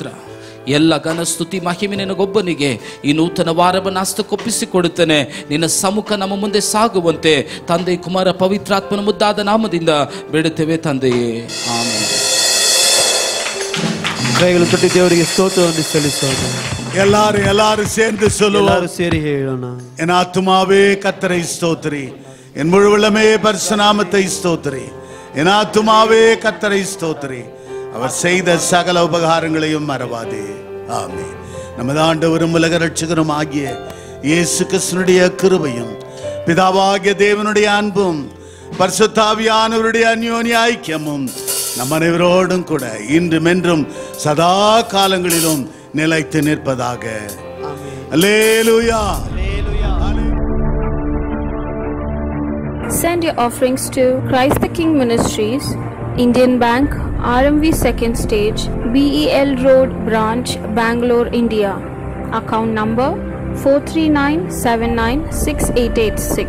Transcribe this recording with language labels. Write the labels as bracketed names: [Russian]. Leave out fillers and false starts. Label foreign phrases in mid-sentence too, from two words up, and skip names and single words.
[Kannada] ಎಲ್ಲ ಘನ ಸ್ತುತಿ ಮಹಿಮೆ ನಿನಗೊಬ್ಬನಿಗೆ ಈ ನೂತನ ವಾರವನ್ನು ಹಸ್ತಕ್ಕೊಪ್ಪಿಸಿಕೊಡುತ್ತೇನೆ. ನಿನ್ನ ಸಮ್ಮುಖ ನಮ್ಮ ಮುಂದೆ ಸಾಗುವಂತೆ ತಂದೆ, ಕುಮಾರ, ಪವಿತ್ರಾತ್ಮನ ಮುದ್ದಾದ ನಾಮದಿಂದ ಬೇಡುತ್ತೇವೆ ತಂದೆಯೇ, ಆಮೆನ್. ಕೈಗಳು ತೊಟ್ಟಿ ದೇವರಿಗೆ ಸ್ತೋತ್ರವನ್ನು ಸಲ್ಲಿಸೋಣ. [Tamil] எல்லாரும் சேர்ந்து சொல்லுவோம். [Kannada] ಎಲ್ಲರೂ ಸೇರಿ ಹೇಳೋಣ. [Tamil] என் ஆத்துமாவே கர்த்தரை ஸ்தோத்திரி, என் முழு உள்ளமே பரிசுநாமத்தை ஸ்தோத்திரி. என் ஆத்துமாவே கர்த்தரை ஸ்தோத்திரி, அவர் செய்த சகல உபகாரங்களையும் மறவாதே. ஆமென். நமது ஆண்டவரும் உலக ரட்சகரும் ஆகிய இயேசு கிறிஸ்துவினுடைய கிருபையும், பிதாவாகிய தேவனுடைய அன்பும், பரிசுத்த ஆவியானவருடைய அந்யோன்ய ஐக்கியமும் நம் அனைவரோடும் கூட இன்றும் என்றும் சதா காலங்களிலும் நிலைத்து நிற்பதாக. அல்லேலூயா. [English] Send your offerings to Christ the King Ministries, Indian Bank, RMV 2nd Stage, BEL Road Branch, Bangalore, India. Account number 439796886.